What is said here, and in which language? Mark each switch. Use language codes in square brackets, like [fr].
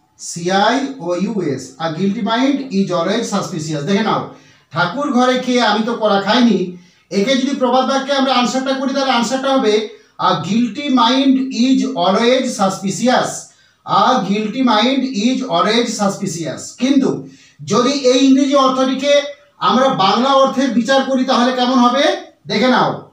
[en] SUSPICIOUS, a guilty mind is always suspicious. [bn] দেখে নাও, ঠাকুর ঘরে খেয়ে আমি তো কলা খাইনি, একে যদি প্রবাদ বাক্যে আমরা আনসারটা করি তাহলে আনসারটা হবে [en] a guilty mind is always suspicious. A guilty mind is always suspicious. [bn] কিন্তু যদি এই ইংরেজি অর্থটিকে আমরা বাংলা অর্থে বিচার করি তাহলে কেমন হবে দেখে নাও।